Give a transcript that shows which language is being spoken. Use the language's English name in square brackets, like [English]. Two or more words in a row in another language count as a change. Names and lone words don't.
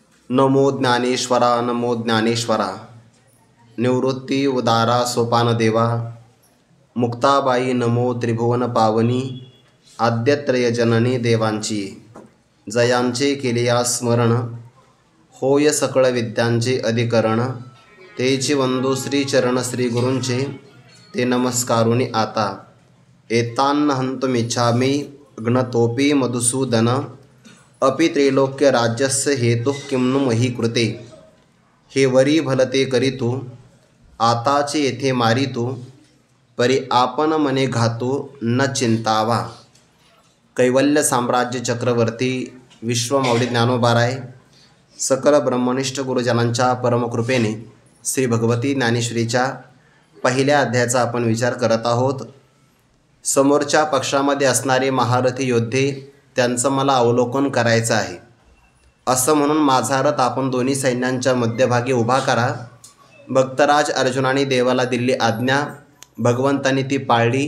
[Marathi] नमो ज्ञानेश्वरा नमो ज्ञानेश्वरा। निवृत्ती उदारा सोपान देवा। मुक्ताबाई नमो त्रिभुवन पावनी। आद्यत्रय जननी देवांची जयांचे केलिया स्मरण। होय सकळ विद्यांचे अधिकरण। तेची वंदू श्रीचरण श्री गुरूंचे ते नमस्कारुनी आता। [Sanskrit] एतान्न हंतुमिच्छामि घ्नतोपि मधुसूदन। अपि त्रैलोक्य राज्यस्य हेतु किं नु मही कृते। [Marathi] हे वरी भलते करीतु आताचे येथे मारितू। परी आपण मने घातू न चिंतावा। कैवल्य साम्राज्य चक्रवर्ती विश्वमौली ज्ञानोबाराय सकल ब्रह्मनिष्ठ गुरुजनांच्या परमकृपेने श्री भगवती ज्ञानेश्वरीच्या पहिल्या अध्यायाचा आपण विचार करत आहोत। समोरच्या पक्षामध्ये असणारे महारथी योद्धे त्यांचं मला अवलोकन करायचं आहे असं म्हणून माझा रथ आपण दोन्ही सैन्यांच्या मध्यभागी उभा करा। भक्तराज अर्जुनाने देवाला दिली आज्ञा, भगवंतांनी ती पाळली।